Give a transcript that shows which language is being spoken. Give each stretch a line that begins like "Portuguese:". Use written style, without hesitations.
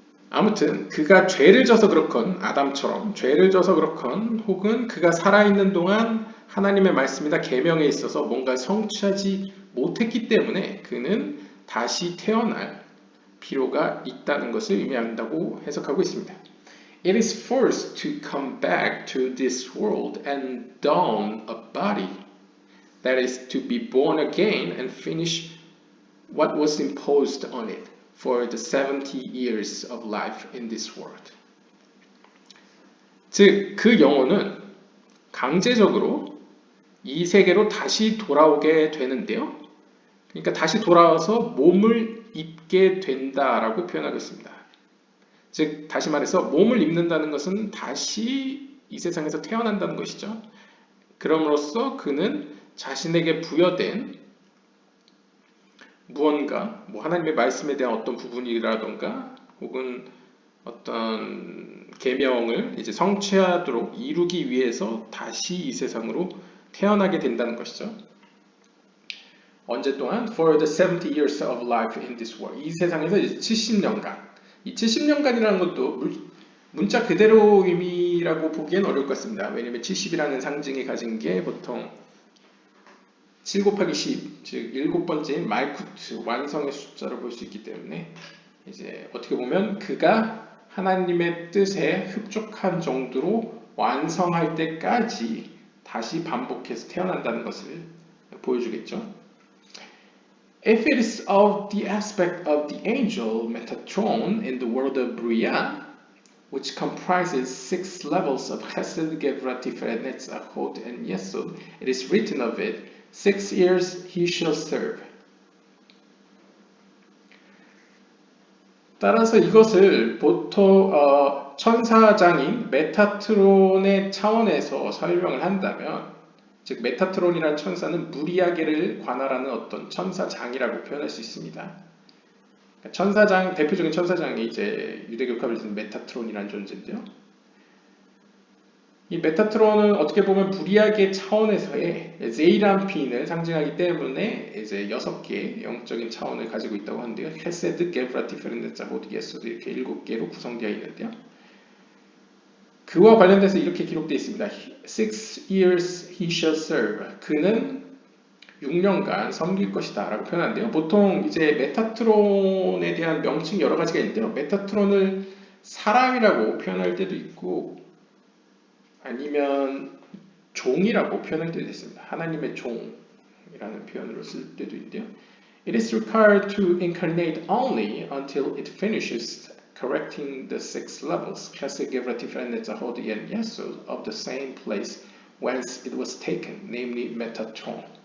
Korean: 아무튼 그가 죄를 져서 그렇건 아담처럼 죄를 져서 그렇건 혹은 그가 살아있는 동안 하나님의 말씀이나 계명에 있어서 뭔가 성취하지 못했기 때문에 그는 다시 태어날 필요가 있다는 것을 의미한다고 해석하고 있습니다.
English: It is forced to come back to this world and don a body. That is to be born again and finish what was imposed on it for the 70 years of life in this world.
Korean: 즉, 그 영혼은 강제적으로 이 세계로 다시 돌아오게 되는데요. 그러니까 다시 돌아와서 몸을 입게 된다라고 표현하고 있습니다. 즉, 다시 말해서 몸을 입는다는 것은 다시 이 세상에서 태어난다는 것이죠. 그럼으로써 그는 자신에게 부여된 무언가, 하나님의 말씀에 대한 어떤 부분이라던가 혹은 어떤 계명을 이제 성취하도록 이루기 위해서 다시 이 세상으로 태어나게 된다는 것이죠. 언제 동안?
English: For the 70 years of life in this world.
Korean: 이 세상에서 이제 70년간. 이 70년간이라는 것도 문자 그대로 의미라고 보기엔 어려울 것 같습니다. 왜냐하면 70이라는 상징이 가진 게 보통 7 곱하기 10, 즉 7번째인 말쿠트, 완성의 숫자로 볼 수 있기 때문에 이제 어떻게 보면 그가 하나님의 뜻에 흡족한 정도로 완성할 때까지 다시 반복해서 태어난다는 것을 보여주겠죠.
English: If it is of the aspect of the angel Metatron in the world of Bria, which comprises 6 levels of Chesed, Gevurah, Tiferet, Netzach, Hod, and Yesod, it is written of it, 6 years he shall serve.
Korean: 따라서 이것을 보통 천사장인 메타트론의 차원에서 설명을 한다면, 즉 메타트론이라는 천사는 무리하게를 관할하는 어떤 천사장이라고 표현할 수 있습니다. 천사장, 대표적인 천사장이 이제 유대교합을 쓰는 메타트론이라는 존재인데요. 이 메타트론은 어떻게 보면 불이하게 차원에서의 제이람핀을 상징하기 때문에 이제 6개의 영적인 차원을 가지고 있다고 하는데요. 헤세드, 게브라, 티페르, 네자, 호드, 예소드 이렇게 7개로 구성되어 있는데요. 그와 관련돼서 이렇게 기록되어 있습니다.
English: 6 years he shall serve.
Korean: 그는 6년간 섬길 것이다 라고 표현하는데요. 보통 이제 메타트론에 대한 명칭이 여러 가지가 있는데요. 메타트론을 사람이라고 표현할 때도 있고 아니면 종이라고 표현할 때도 있습니다. 하나님의 종이라는 표현으로 쓸 때도 있는데요.
English: It is required to incarnate only until it finishes correcting the 6 levels, Chesed, Gevurah, Tiferet, Netzah, Hod, and Yesod, of the same place whence it was taken, namely Metatron.